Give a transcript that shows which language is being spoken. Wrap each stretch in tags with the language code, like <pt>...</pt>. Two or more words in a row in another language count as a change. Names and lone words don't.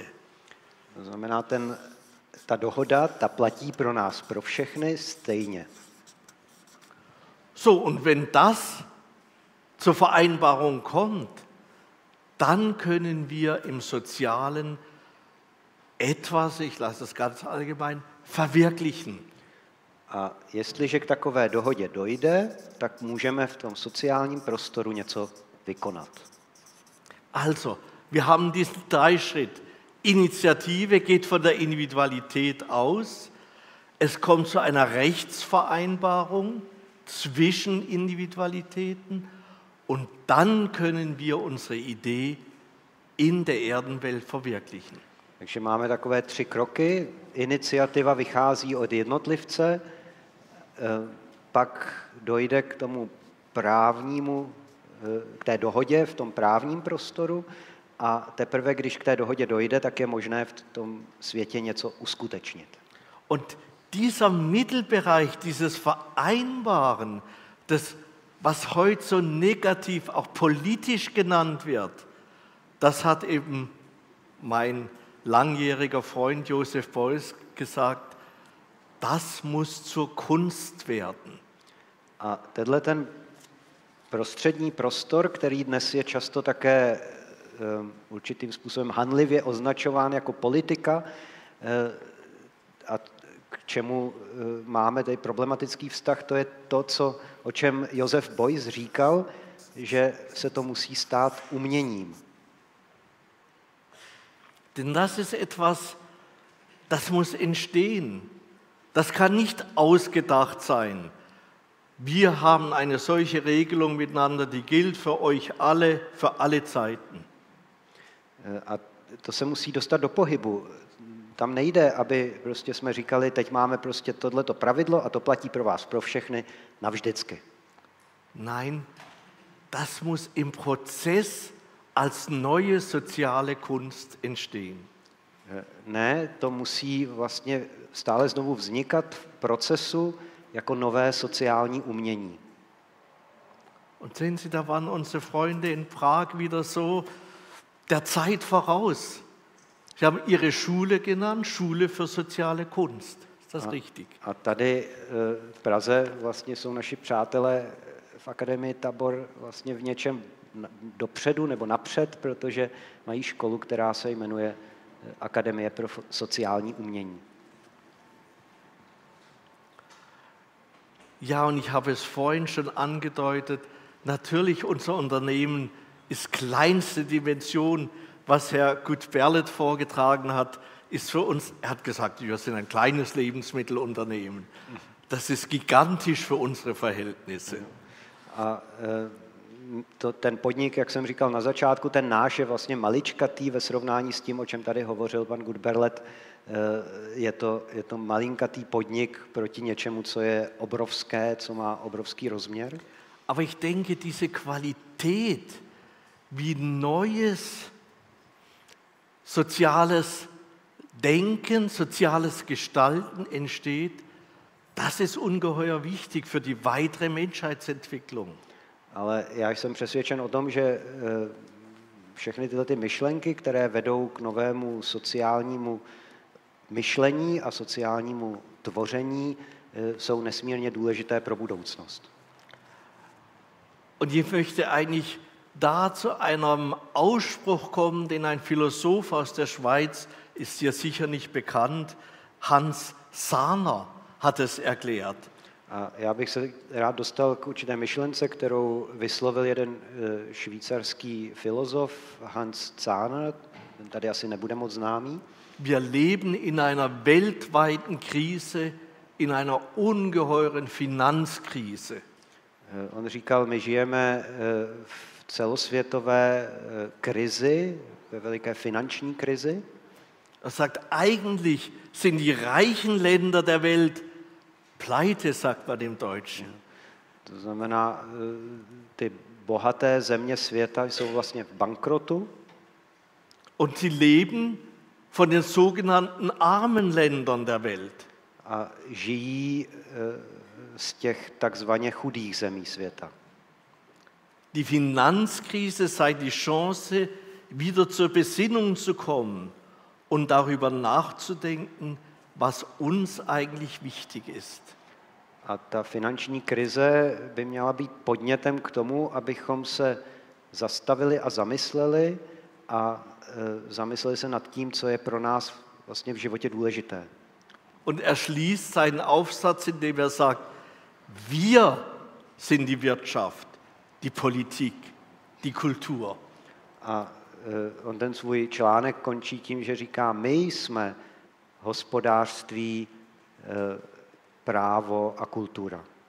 <cs>To znamená, ta dohoda, ta platí pro nás, pro všechny stejně.</cs> <de>So, und wenn das zur Vereinbarung kommt, dann können wir im Sozialen etwas, ich lasse es ganz allgemein, verwirklichen.</de> <cs>A jestliže k takové dohodě dojde, tak můžeme v tom sociálním prostoru něco vykonat.</cs> <de>Also, wir haben diesen Dreischritt. Initiative geht von der Individualität aus. Es kommt zu einer Rechtsvereinbarung zwischen Individualitäten und dann können wir unsere Idee in der Erdenwelt verwirklichen.</de> <cs>Takže máme takové 3 kroky. Iniciativa vychází od jednotlivce, pak dojde k tomu právnímu, k té dohodě v tom právním prostoru a teprve, když k té dohodě dojde, tak je možné v tom světě něco uskutečnit.</cs> <de>Und dieser Mittelbereich, dieses Vereinbaren, das, was heute so negativ auch politisch genannt wird, das hat eben mein langjähriger Freund Josef Beuys gesagt, das muss zur Kunst werden.</de> <cs>A tenhle ten prostřední prostor, který dnes je často také určitým způsobem hanlivě označován jako politika, a k čemu máme tady problematický vztah, to je to, o čem Josef Beuys říkal, že se to musí stát uměním.</cs> <de>Denn das ist etwas, das muss entstehen. Das kann nicht ausgedacht sein. Wir haben eine solche Regelung miteinander, die gilt für euch alle, für alle Zeiten.</de> <cs>A to se musí dostat do pohybu. Tam nejde, aby prostě jsme říkali, teď máme prostě tohleto pravidlo a to platí pro vás, pro všechny, navždycky.</cs> <de>Nein, das muss im Prozess als neue soziale Kunst entstehen.</de> <cs>Ne, to musí vlastně stále znovu vznikat v procesu jako nové sociální umění.</cs> <de>Und sehen Sie, da waren unsere Freunde in Prag wieder so der Zeit voraus. Sie haben ihre Schule genannt, Schule für soziale Kunst. Ist das richtig?</de> <cs>A tady v Praze vlastně jsou naši přátelé v Akademii Tabor vlastně v něčem dopředu nebo napřed, protože mají školu, která se jmenuje Akademie pro sociální umění.</cs> <de>Ja, und ich habe es vorhin schon angedeutet, natürlich unser Unternehmen ist kleinste Dimension, was Herr Gut-Berlet vorgetragen hat, ist für uns, er hat gesagt, wir sind ein kleines Lebensmittelunternehmen. Das ist gigantisch für unsere Verhältnisse.</de> <cs>A ten podnik, jak jsem říkal na začátku, ten náš je vlastně maličkatý ve srovnání s tím, o čem tady hovořil pan Gut-Berlet. Je to malinkatý podnik proti něčemu, co je obrovské, co má obrovský rozměr.</cs> <de>Aber ich denke, diese Qualität, wie neues soziales Denken, soziales Gestalten entsteht, das ist ungeheuer wichtig für die weitere Menschheitsentwicklung.</de> <cs>Ale já jsem přesvědčen o tom, že všechny tyhle ty myšlenky, které vedou k novému sociálnímu myšlení a sociálnímu tvoření, jsou nesmírně důležité pro budoucnost.</cs> <de>Und ich möchte eigentlich da zu einem Ausspruch kommen, den ein Philosoph aus der Schweiz, ist dir sicher nicht bekannt, Hans Sahner hat es erklärt.</de> <cs>A já bych se rád dostal k určité myšlence, kterou vyslovil jeden švýcarský filozof Hans Zahner, ten tady asi nebude moc známý.</cs> <de>Wir leben in einer weltweiten Krise, in einer ungeheuren Finanzkrise.</de> <cs>On říkal, my žijeme v celosvětové krizi, ve veliké finanční krizi.</cs> <de>Er sagt, eigentlich sind die reichen Länder der Welt pleite, sagt man im Deutschen.</de> <cs>To znamená, ty bohaté země světa jsou vlastně v bankrotu.</cs> <de>Und sie leben von den sogenannten armen Ländern der Welt.</de> <cs>A žijí z těch takzvaně chudých zemí světa.</cs> <de>Die Finanzkrise sei die Chance, wieder zur Besinnung zu kommen und darüber nachzudenken, was uns eigentlich wichtig ist.</de> <cs>A ta finanční krize by měla být podnětem k tomu, abychom se zastavili a zamysleli se nad tím, co je pro nás vlastně v životě důležité.</cs> <de>Und er schließt seinen Aufsatz, indem er sagt, wir sind die Wirtschaft, die Politik, die Kultur.</de> <cs>A on ten svůj článek končí tím, že říká, my jsme hospodářství, právo a kultura.</cs>